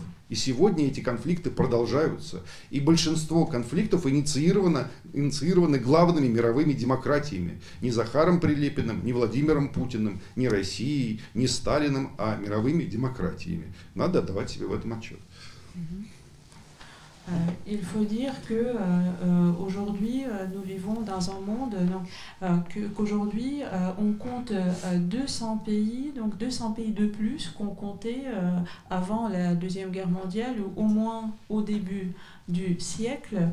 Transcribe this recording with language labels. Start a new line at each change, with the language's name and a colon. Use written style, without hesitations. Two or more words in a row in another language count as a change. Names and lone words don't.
Russian: И сегодня эти конфликты продолжаются. И большинство конфликтов инициированы главными мировыми демократиями. Не Захаром Прилепиным, не Владимиром Путиным, не Россией, не Сталиным, а мировыми демократиями. Надо отдавать себе в этом отчет.
French: Il faut dire que aujourd'hui nous vivons dans un monde qu'aujourd'hui on compte 200 pays, donc 200 pays de plus qu'on comptait avant la Deuxième Guerre mondiale, ou au moins au début du siècle.